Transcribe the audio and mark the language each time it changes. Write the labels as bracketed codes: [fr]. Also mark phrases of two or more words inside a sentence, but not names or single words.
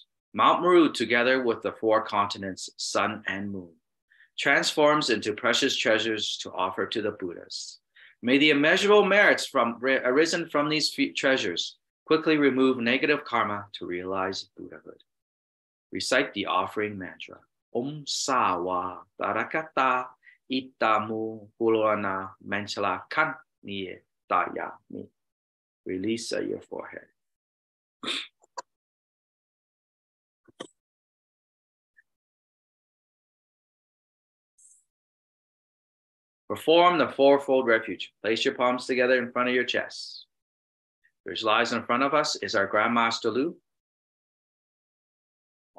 [en] Mount Meru, together with the 4 continents, sun and moon, transforms into precious treasures to offer to the Buddhas. May the immeasurable merits arisen from these treasures quickly remove negative karma to realize Buddhahood. Recite the offering mantra. [sa] Om Sawa Tarakata Itamu Pulana Manchala Kan Niye Daya Ni. [en] Release your forehead. Perform the 4-fold refuge. Place your palms together in front of your chest. Visualize in front of us is our Grand Master Lu.